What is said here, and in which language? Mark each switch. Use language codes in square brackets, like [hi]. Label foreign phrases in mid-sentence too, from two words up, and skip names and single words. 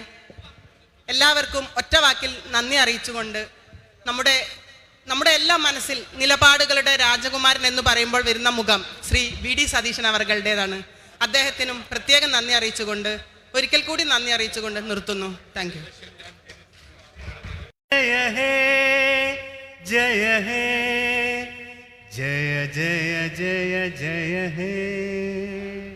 [ml] എല്ലാവർക്കും ഒറ്റ വാക്കിൽ നന്ദി അറിയിച്ചുകൊണ്ട് നമ്മുടെ എല്ലാ മനസ്സിൽ നിലപാടുകളുടെ രാജകുമാരൻ എന്ന് പറയുമ്പോൾ വരുന്ന മുഖം ശ്രീ VD സതീശൻ അവരുടേതാണ്. അദ്ദേഹത്തിനും പ്രത്യേകം നന്ദി അറിയിച്ചുകൊണ്ട് ഒരിക്കൽ കൂടി നന്ദി അറിയിച്ചുകൊണ്ട് നിർത്തുന്നു. [en] thank you. [bn] जय हे जय हे जय जय जय जय हे